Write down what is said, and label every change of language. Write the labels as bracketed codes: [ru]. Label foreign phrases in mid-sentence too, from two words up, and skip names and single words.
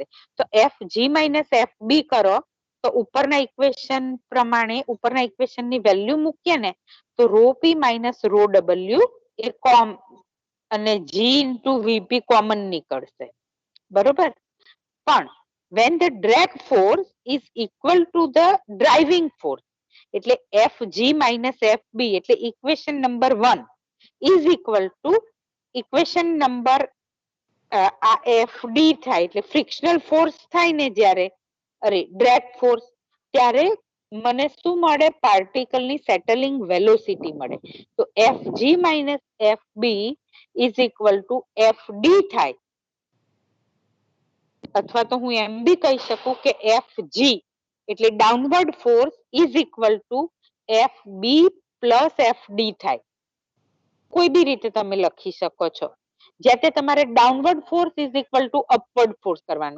[gu] તો FG માઇનસ FB કરો તો ઉપરના ઇક્વેશન પ્રમાણે ઉપરના ઇક્વેશનની વેલ્યુ મૂકીએ ને તો રો P માઇનસ રો W એ કોમ અને G ઇન્ટુ VP કોમન નીકળશે. બરોબર? પણ [en] when the drag force is equal to the driving force [gu] એટલે FG minus FB એટલે [en] equation number 1 is equal to equation number [gu] આ FD થાય એટલે [en] frictional force [gu] થાય ને જ્યારે [en] drag force [gu] ત્યારે મને શું મળે? પાર્ટિકલની [en] settling velocity [gu] મળે. તો [en] FG minus FB is equal to FD [gu] થાય. અથવા તો હું એમ બી કહી શકું કે FG એટલે [en] downward force is equal to FB plus FD [gu] થાય. કોઈ બી રીતે તમે લખી શકો છો. જ્યાં તમારે [en] downward force is equal to upward force [gu] કરવાનું.